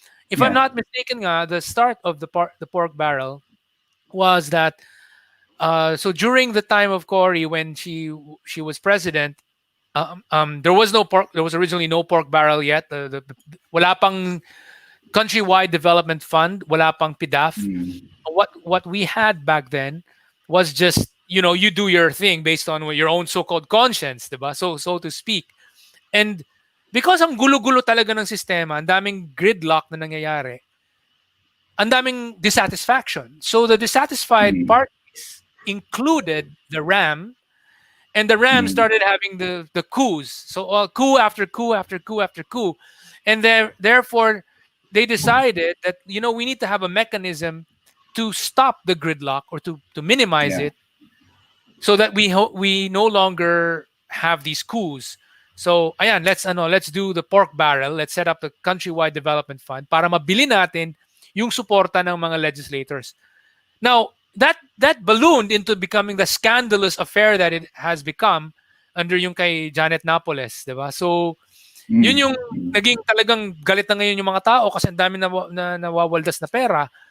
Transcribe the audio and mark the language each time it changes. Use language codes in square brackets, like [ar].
[en] If I'm not mistaken, the start of the pork barrel was that so during the time of Cory, when she was president, there was originally no pork barrel yet. [tl] Wala pang countrywide development fund, wala pang PDAF. [en] What we had back then was just, you do your thing based on your own so-called conscience, diba? So to speak. And because [tl] ang gulo-gulo talaga ng sistema, ang daming gridlock na nangyayari, ang daming dissatisfaction. [en] So the dissatisfied parties included the RAM, and the RAM started having the coups. So coup after coup after coup after coup. And therefore, they decided that, we need to have a mechanism to stop the gridlock or to minimize it, so that we no longer have these coups. So ayan, let's do the pork barrel. Let's set up the countrywide development fund [tl] para mabili natin yung suporta ng mga [en] legislators. Now, that ballooned into becoming the scandalous affair that it has become under [tl] yung kay [en] Janet Napoles, diba? [tl] So yun yung naging talagang galit na ngayon yung mga tao kasi ang dami na nawawaldas na pera.